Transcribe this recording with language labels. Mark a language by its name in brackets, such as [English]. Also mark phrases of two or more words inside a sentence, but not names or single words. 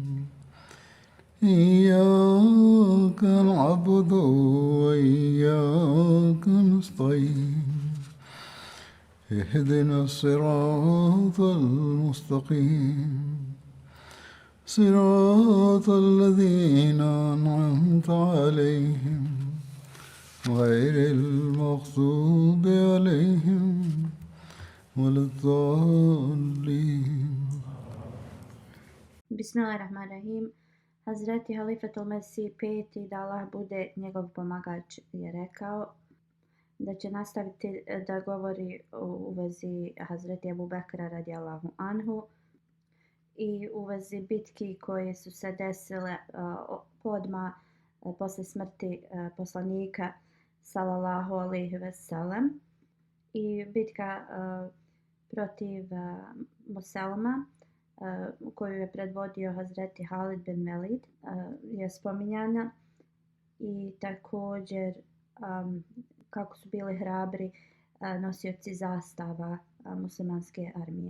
[Arabic] إياك نعبد وإياك نستعين اهدنا الصراط المستقيم صراط الذين أنعمت عليهم غير المغضوب عليهم ولا الضالين. Bismillahirrahmanirrahim. [Bosnian] Hazreti Halifatul Mesih peti, da Allah bude njegov pomagač, je rekao da će nastaviti da govori u vezi Hazreti Ebu Bekra [Arabic] رضي الله عنه [Bosnian] i u vezi bitki koje su se desile podma posle smrti poslanika [Arabic] صلى الله عليه وسلم [Bosnian] i bitka protiv Muselma koju je predvodio Hazreti Halid bin Velid je spominjana i također kako su bili hrabri nosioci zastava muslimanske armije.